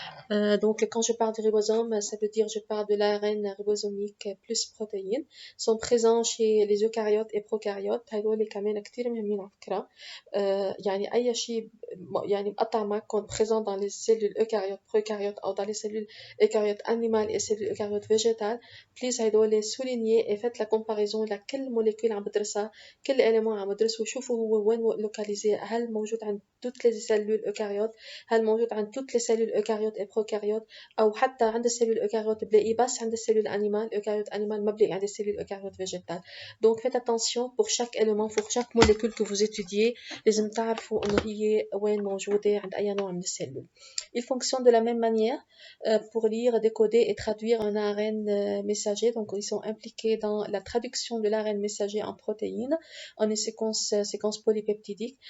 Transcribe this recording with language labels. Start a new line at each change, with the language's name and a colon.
French: Donc, quand je parle du ribosome, ça veut dire je parle de l'ARN ribosomique plus protéines sont présents chez les eucaryotes et prokaryotes.
Arabic: هذول كمان كتير مهمين على فكرة. يعني أي شيء يعني مقطع معكم
French: présent dans les cellules eucaryotes, prokaryotes أو dans les cellules eucaryotes animales et cellules eucaryotes végétales.
Arabic: Please هذول
French: soulignez et faites la comparaison
Arabic: لكل molécule عم بدرسها، كل élément عم بدرسه وشوفوا هو وين localisé، هل موجود عند
French: toutes les cellules eucaryotes،
Arabic: هل موجود عند
French: toutes les cellules eucaryotes et prokaryotes،
Arabic: أو حتى عند السيلول eucaryotes بلاقيه بس عند السيلول animal eucaryote animal ما بلاقي عند السيلول eucaryote végétale.
French: Donc faites attention pour chaque élément, pour chaque molécule que vous étudiez،
Arabic: لازم تعرفوا إنه هي وين موجودة عند أي نوع من السيلول.
French: Ils fonctionnent de la même manière pour lire, décoder et traduire un ARN messager. Donc ils sont impliqués dans la traduction de l'ARN messager en protéines, en une séquence polypeptidique.